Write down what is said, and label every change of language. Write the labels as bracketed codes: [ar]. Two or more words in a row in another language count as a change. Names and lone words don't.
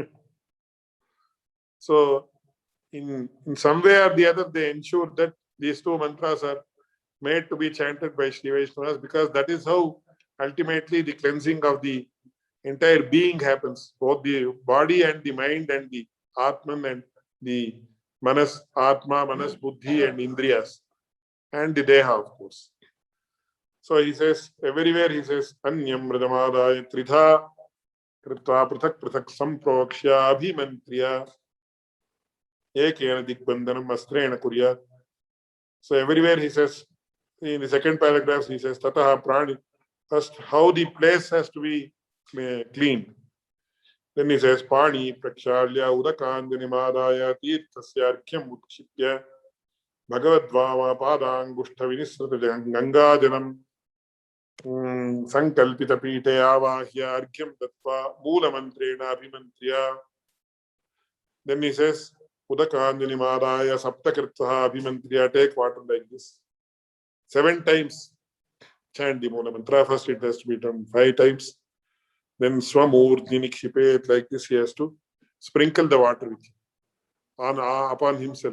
[en] So in some way or the other, they ensure that these two mantras are made to be chanted by Shri Vaishnavas, because that is how ultimately the cleansing of the entire being happens, both the body and the mind and the Atman and the Manas, Atma, Manas, Buddhi and Indriyas and the Deha, of course. So he says, everywhere he says, [sa] अन्यां मृदमादाय त्रिधा कृत्वा पृथक् पृथक् संप्रोक्ष्य अभिमन्त्र्य एकेन दिग्बन्धनम् अस्त्रेण कुर्या. [en] So everywhere he says, in the second paragraph, he says, [sa] ततः प्राणी. [en] First, how the place has to be cleaned. Then he says, [sa] पाणी प्रक्षाल्य उदकाण्डिनीमादाय तीर्थस्य मुत्क्षिप्य भगवद्वव पादाङ्गुष्ठ विनिःसृत गङ्गाजनं सङ्कल्पित पीठे आवाह्य अर्घ्यं तत्त्व मूल मन्त्रेण अभिमन्त्र्य. [en] Then he says, [sa] उदकाण्डिनीमादाय सप्तकृत्वः अभिमन्त्र्य. [en] Take water like this. 7 times chant the Mula Mantra. First it has to be done 5 times. Then [sa] स्वमूर्ध्नि क्षिपेत्, [en] like this, he has to sprinkle the water with upon himself.